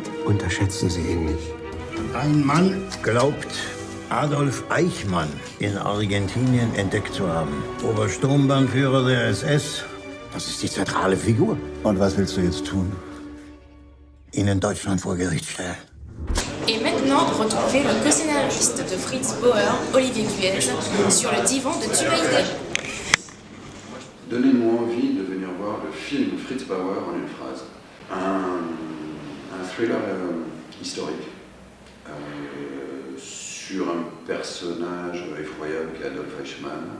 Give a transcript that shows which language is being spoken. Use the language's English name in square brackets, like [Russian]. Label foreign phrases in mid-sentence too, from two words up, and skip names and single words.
[German] Unterschätzen Sie ihn nicht. Ein Mann glaubt, Adolf Eichmann in Argentinien entdeckt zu haben. Obersturmbannführer der SS. Das ist die zentrale Figur. Und was willst du jetzt tun? Ihn in Deutschland vor Gericht stellen. [French] Et maintenant, retrouvez le co-scénariste de Fritz Bauer, Olivier Cuez, sur le divan de Tubaïdé. Donnez-moi envie de venir voir le film Fritz Bauer en une phrase. Un thriller historique sur un personnage effroyable qu'est Adolf Eichmann.